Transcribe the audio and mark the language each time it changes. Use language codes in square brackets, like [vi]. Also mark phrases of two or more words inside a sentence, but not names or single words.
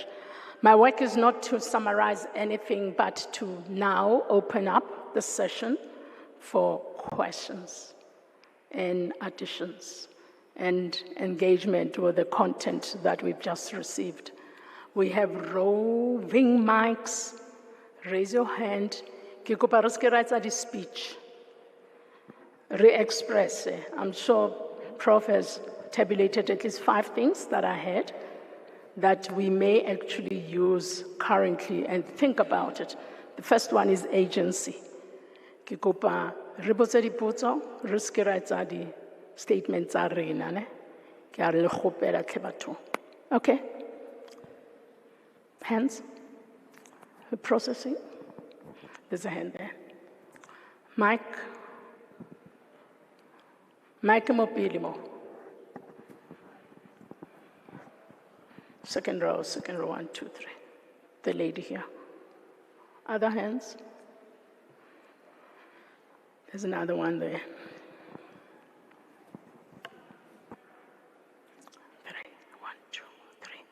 [en] My work is not to summarize anything, but to now open up the session for questions and additions and engagement with the content that we've just received. We have roving mics. Raise your hand. [st] Ke kopa re ske ra etsa di-speech. [en] Re-express. I'm sure Prof has tabulated at least 5 things that I had that we may actually use currently and think about it. The first one is agency. [st] Ke kopa re botse dipotso, re ske ra etsa di-statements tsa rena, ne? Ke a le kgopela hle batho. [en] Okay. Hands. Processing. There's a hand there. [st] Mike. Mike mo pele mo. [en] Second row, 1, 2, 3. The lady here. Other hands. There's another one there. 3, 1, 2, 3.